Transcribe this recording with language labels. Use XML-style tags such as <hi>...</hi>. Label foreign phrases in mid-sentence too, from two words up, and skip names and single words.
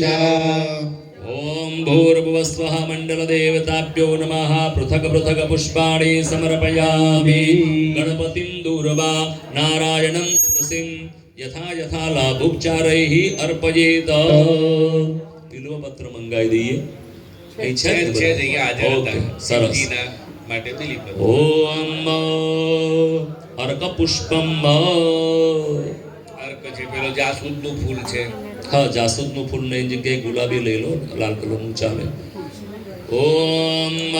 <sa>ओम भूर्भुवस्वः मंडलदेवताभ्यो नमः पृथक पृथक पुष्पाणि समर्पयामि गणपतिं दूर्वा नारायणं तुलसीं यथा यथा लाभोपचारैः अर्पयेत बिल्वपत्र</sa> <gu>મંગાઈ દઈએ છે જગ્યા હાજર હતા સરસ શિવજીના માટે બિલીપત્ર</gu> <sa>ओम अर्क पुष्पम</sa> <gu>અર્ક છે પેલો જાસૂદનું ફૂલ છે હા જાસૂદનું ફૂલ ની જગ્યાએ ગુલાબી લઈ લો લાલ કલરનું ચાલે ઓમ</gu>